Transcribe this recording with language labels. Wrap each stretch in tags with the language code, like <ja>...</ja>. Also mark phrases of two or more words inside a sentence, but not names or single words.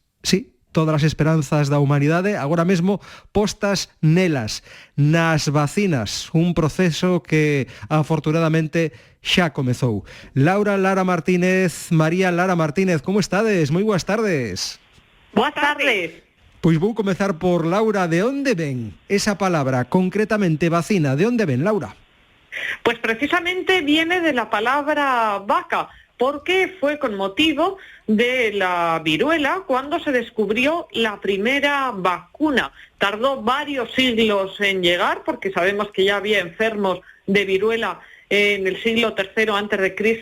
<gl>Sí, todas as esperanzas da humanidade agora mesmo postas nelas, nas vacinas, un proceso que afortunadamente xa comezou. Laura Lara Martínez, María Lara Martínez, como estades? Moi boas tardes. Boas tardes. Pois vou comezar por Laura. De onde ven esa palabra, concretamente vacina? De onde ven, Laura?</gl> <es>Pues precisamente viene de la palabra vaca, porque fue con motivo de la viruela cuando se descubrió la primera vacuna. Tardó varios siglos en llegar, porque sabemos que ya había enfermos de viruela en el siglo III a.C.</es>